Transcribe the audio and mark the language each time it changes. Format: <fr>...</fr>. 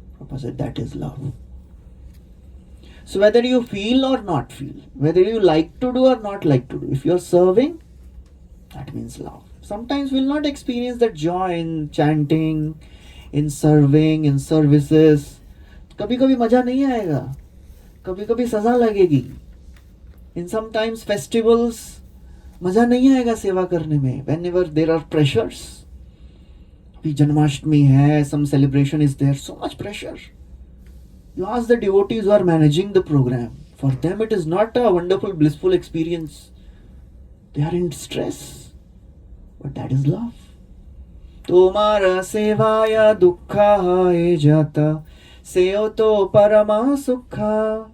<en>Prabhupada said, that is love. So whether you feel or not feel, whether you like to do or not like to do, if you are serving, that means love. Sometimes we will not experience that joy in chanting, in serving, in services.</en> <hi>कभी कभी मजा नहीं आएगा, कभी कभी सजा लगेगी.</hi> <en>In sometimes festivals,</en> <hi>मजा नहीं आएगा सेवा करने में.</hi> <en>Whenever there are pressures,</en> <hi>अभी जन्माष्टमी है,</hi> <en>some celebration is there, so much pressure. You ask the devotees who are managing the program. For them it is not a wonderful, blissful experience. They are in stress. But that is love.</en> <bn>Tomara sevaya dukkha e jata seyoto parama sukha.</bn>